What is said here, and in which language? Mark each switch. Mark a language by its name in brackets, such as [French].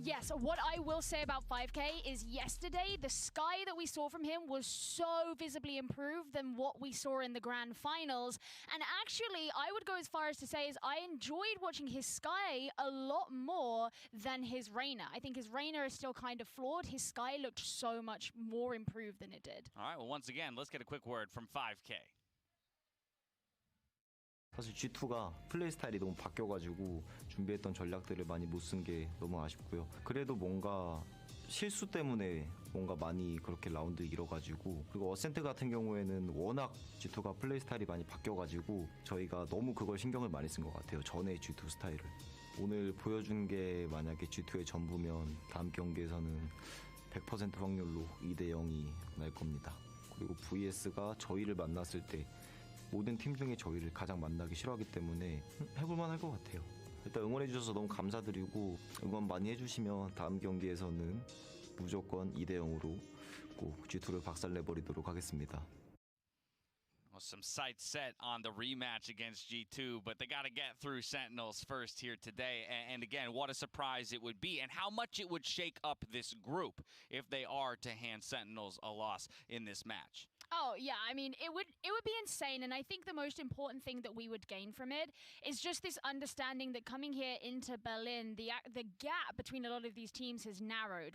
[English] Yes, what I will say about 5K is yesterday, the Sky that we saw from him was so visibly improved than what we saw in the grand finals. And actually, I would go as far as to say is I enjoyed watching his Sky a lot more than his Reyna. I think his Reyna is still kind of flawed. His Sky looked so much more improved than it did. All right, well, once again, let's get a quick word from 5K. [Korean] 사실 G2가 플레이 스타일이 너무 바뀌어가지고 준비했던 전략들을 많이 못 쓴 게 너무 아쉽고요. 그래도 뭔가 실수 때문에 뭔가 많이 그렇게 라운드 잃어가지고, 그리고 어센트 같은 경우에는 워낙 G2가 플레이 스타일이 많이 바뀌어가지고 저희가 너무 그걸 신경을 많이 쓴 것 같아요. 전에 G2 스타일을. 오늘 보여준 게 만약에 G2의 전부면 다음 경기에서는 100% 확률로 2대 0이 날 겁니다. 그리고 VS가 저희를 만났을 때 모든 팀 중에 저희를 가장 만나기 싫어하기 때문에 해볼만 할 것 같아요. 일단 응원해주셔서 너무 감사드리고, 응원 많이 해주시면 다음 경기에서는 무조건 2대 0으로 꼭 G2를 박살내버리도록 하겠습니다. [English] Well, some sights set on the rematch against G2, but they got to get through Sentinels first here today. And again, what a surprise it would be, and how much it would shake up this group if they are to hand Sentinels a loss in this match. Oh yeah, I mean it would be insane, and I think the most important thing that we would gain from it is just this understanding that coming here into Berlin, the gap between a lot of these teams has narrowed.